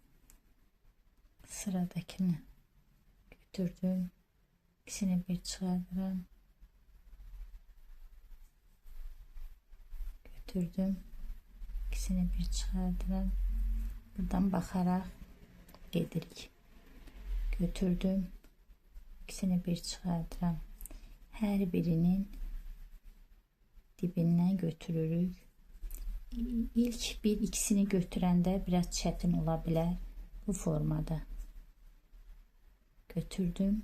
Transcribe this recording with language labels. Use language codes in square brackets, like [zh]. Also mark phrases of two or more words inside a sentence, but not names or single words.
[tr] Sıradakine götürdüm. İkisini bir çıkardıram. [az] Götürdüm. [tr] İkisini bir çıkardıram. [az] Buradan bakarak gedirik. Götürdüm. İkisini bir çıxardıram. Her birinin dibindən götürürük. İlk bir ikisini götürəndə biraz çətin ola bilər. Bu formada götürdüm.